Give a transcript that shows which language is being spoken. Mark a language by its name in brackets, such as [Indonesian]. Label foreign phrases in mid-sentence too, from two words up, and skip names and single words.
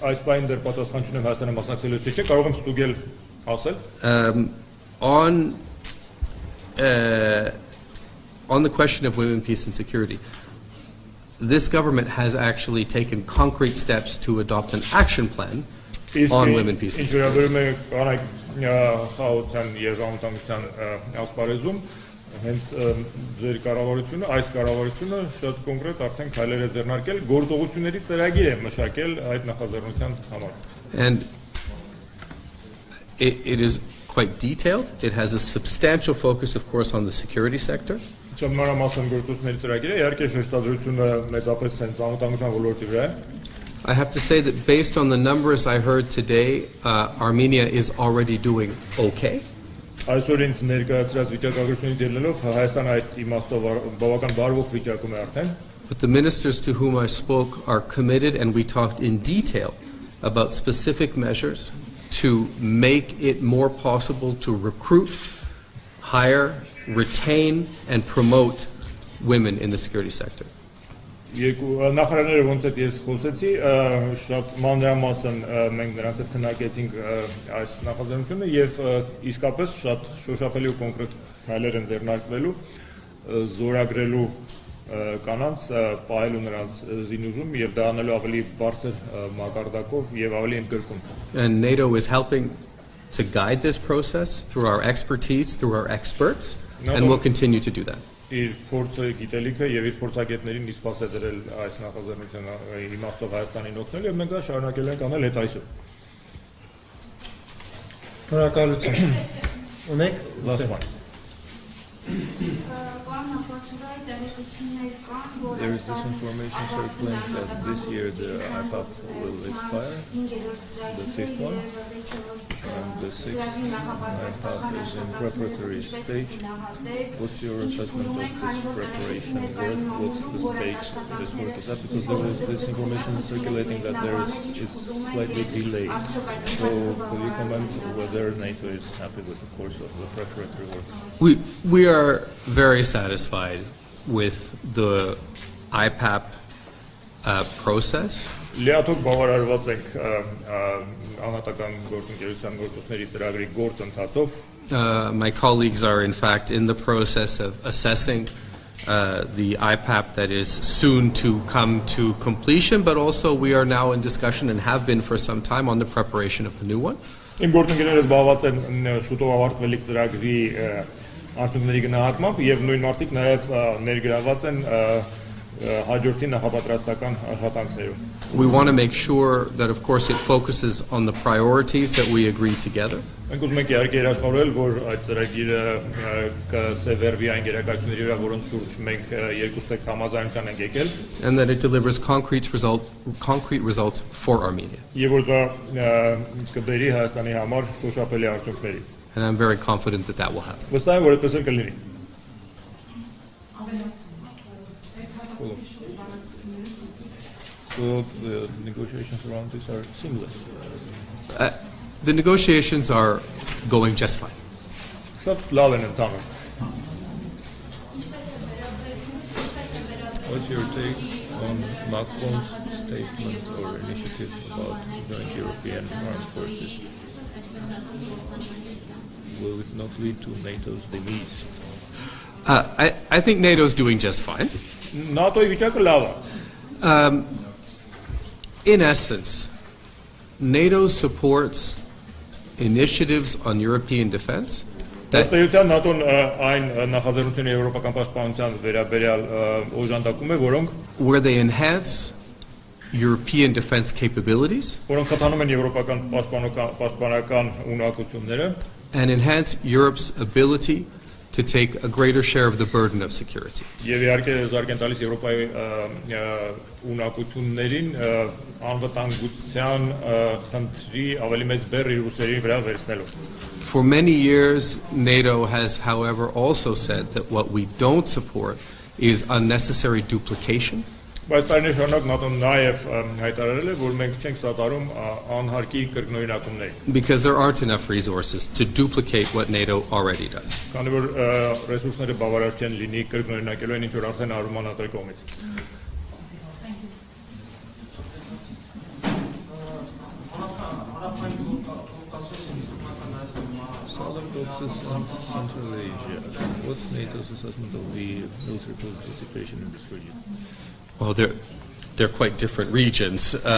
[English] On the question of women, peace and security, this government has actually taken concrete steps to adopt an action plan on women, peace and security. [Armenian] Hence ձեր կառավարությունը, այս կառավարությունը շատ կոնկրետ արդեն քայլեր է ձեռնարկել, գործողությունների ծրագիր է մշակել այդ նախաձեռնության համար։ [English] And it is quite detailed. It has a substantial focus, of course, on the security sector. [Armenian] Չմանրամասն գործողությունների ծրագիրը իհարկե շեշտադրությունը մեծապես անվտանգության ոլորտի վրա է։ [English] I have to say that based on the numbers I heard today, Armenia is already doing okay. [Armenian] Այսօր ինձ ներկայացրած վիճակագրությունից ելնելով Հայաստանը այդ իմաստով բավական բարվոք վիճակում է արդեն։ [English] But the ministers to whom I spoke are committed, and we talked in detail about specific measures to make it more possible to recruit, hire, retain, and promote women in the security sector. [Armenian] Երկու նախարարները ոնց է ես խոսեցի, շատ մանրամասն մենք նրանց հետ քննարկեցինք այս նախաձեռնությունը եւ իսկապես շատ շոշափելի ու կոնկրետ քայլեր են ձեռնարկվելու զորագրելու կանանց, պահելու նրանց զինուժում եւ դա անելու ավելի բարձր մակարդակով եւ ավելի ընդգրկուն։ [English] And NATO is helping to guide this process through our expertise, through our experts, and will continue to do that. [Armenian] Իր փորձը գիտելիքը եւ իր փորձագետներին իսպաս է դրել այս նախաձեռնությունը իմաստով Հայաստանին օգնել եւ մենք դա շարունակել ենք անել հետ այսօր։ Շնորհակալություն։ Ունեք Լասման։ [English] There is this information circulating that this year the IPAP will expire, the fifth one, and the sixth IPAP is in preparatory stage. What's your assessment of this preparation work? What's the stage this work is at? Because there is this information circulating that it's slightly delayed. So will you comment whether NATO is happy with the course of the preparatory work? We are very satisfied with the IPAP process. [Armenian] Լիաթոք բավարարված ենք անհատական գործընկերության գործողությունների ծրագրի գործընթացով։ [English] My colleagues are in fact in the process of assessing the IPAP that is soon to come to completion, but also we are now in discussion and have been for some time on the preparation of the new one. [Armenian] Իմ գործընկերները զբաղված են շուտով ավարտվելիք ծրագրի արդյունքների գնահատմամբ եւ նույն մարդիկ նաեւ ներգրաված են հաջորդի նախապատրաստական աշխատանքներում։ [English] We want to make sure that of course it focuses on the priorities that we agree together. [Armenian] Մենք ուզում ենք իհարկե երաշխավորել, որ այդ ծրագիրը կսևեռվի այն գերակայությունների վրա, որոնց շուրջ մենք երկուստեք համաձայնության ենք եկել, [English] and that it delivers concrete results for Armenia. [Armenian] Եվ որ դա կբերի Հայաստանի համար շոշափելի արդյունքների։ [English] And I'm very confident that that will happen. [Armenian] Վստահ եմ, որ այդպես էլ կլինի։ [English] So the negotiations around this are seamless. The negotiations are going just fine. [Armenian] Շատ լավ են ընթանում։ [English] What's your take on Macron's statement or initiative about joint European armed forces? Will it not lead to NATO's defeat? I think NATO is doing just fine. [Armenian] ՆԱՏՕ-ի վիճակը լավ է։ [English] In essence, NATO supports initiatives on European defense [Armenian] Ըստեյության ՆԱՏՕ-ն այն նախաձեռնությունների եվրոպական պաշտպանության վերաբերյալ օժանդակում է, որոնք [English] where they enhance European defense capabilities [Armenian] որոնք խթանում են եվրոպական պաշտպանական ունակությունները [English] and enhance Europe's ability to take a greater share of the burden of security. [Armenian] Եվ իհարկե զարգ են տալիս Եվրոպայի ունակություններին անվտանգության խնդրի ավելի մեծ բեռ իր ուսերի վրա վերցնելով։ [English] For many years, NATO has, however, also said that what we don't support is unnecessary duplication. [Armenian] Բայց տարիներ շարունակ ՆԱՏՕ-ն նաև հայտարարել է, որ մենք չենք սատարում անհարկի կրկնօրինակումներ։ [English] Because there aren't enough resources to duplicate what NATO already does. [Armenian] Քանի որ ռեսուրսները բավարար չեն լինի կրկնօրինակելու այն ինչ որ արդեն արվում է ՆԱՏՕ-ի կողմից։ [English] Southern Caucasus and Central Asia. What's NATO's assessment of the military participation in this region? Well, they're quite different regions.